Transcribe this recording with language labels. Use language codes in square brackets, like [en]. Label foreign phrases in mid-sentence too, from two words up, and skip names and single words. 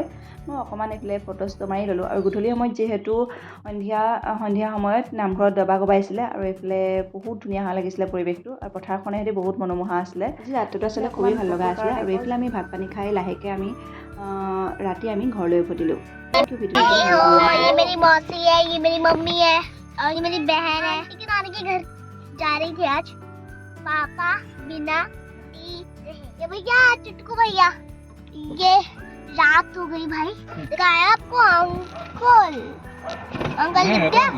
[as] মই অকণমান এইফালে ফটো মাৰি ল'লোঁ। আৰু গধূলি সময়ত যিহেতু সন্ধিয়া সময়ত নামঘৰত দবা কোবাইছিলে আৰু এইফালে বহুত ধুনীয়া লাগিছিলে পৰিৱেশটো। আৰু পথাৰখনে সৈতে বহুত মনোমোহা আছিলে। আজি ৰাতিটো আচলতে খুবেই ভাল লগা আছিলে। আৰু এইফালে আমি ভাত পানী খাই লাহেকৈ আমি ৰাতি আমি ঘৰলৈ উভতিলোঁ। [hi] ये मेरी मौसी है, ये मेरी मम्मी है और ये मेरी बहन है। नानी के घर जा रही थी आज। पापा बिना ये भैया चुटकू भैया, ये रात हो गई भाई। दिखाया आपको अंकल दिखते हैं।